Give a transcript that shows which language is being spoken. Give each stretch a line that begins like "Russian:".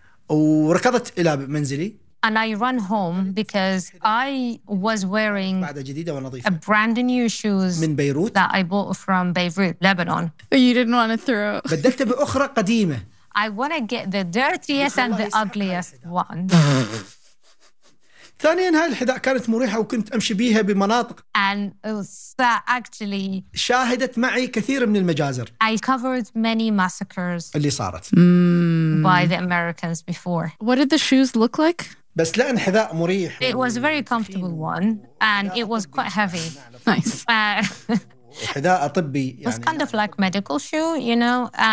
English: And I run home because I was wearing a brand new shoes that I bought from Beirut, Lebanon. You didn't want to throw. I want to get the dirtiest and the ugliest one.
Arabic: ثانياً هاي الحذاء كانت مريحة وكنت أمشي بيها بمناطق.
English: And that actually
Arabic: شاهدت معي كثير من المجازر.
English: I covered many massacres
Arabic: اللي صارت
English: by the Americans before. What did the shoes look like?
Arabic: بس لأن حذاء مريح.
English: It was a very comfortable one and it was quite heavy. Nice.
Arabic: حذاء طبي يعني.
English: It's kind of like medical shoe, you know.